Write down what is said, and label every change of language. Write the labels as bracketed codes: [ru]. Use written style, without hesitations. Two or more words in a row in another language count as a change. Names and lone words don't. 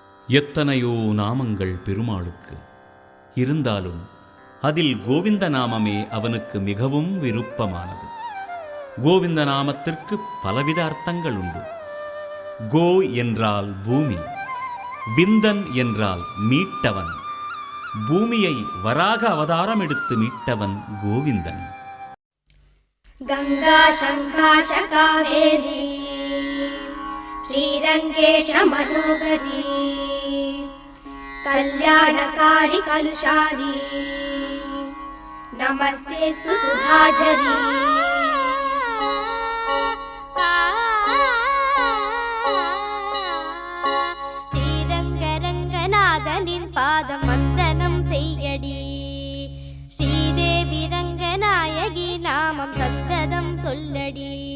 [ta] எத்தனையோ நாமங்கள் பெருமாளுக்கு இருந்தாலும் அதில் கோவிந்த நாமமே அவனுக்கு மிகவும் விருப்பமானது. கோவிந்த நாமத்திற்கு பலவித அர்த்தங்கள் உண்டு. கோ என்றால் பூமி, விந்தன் என்றால் மீட்டவன். பூமியை வராக அவதாரம் எடுத்து மீட்டவன் கோவிந்தன். [sa] गंगा शंकाश कावेरी श्रीरंगेश मनोहरी कल्याणकारी कलुषारी नमस्तेस्तु सुधाझरी. [ta] ஸ்ரீரங்கரங்கநாதனின் பாதம் வந்தனம் செய்யடி. ஸ்ரீதேவி ரங்கநாயகி நாமம் சத்ததம் சொல்லடி.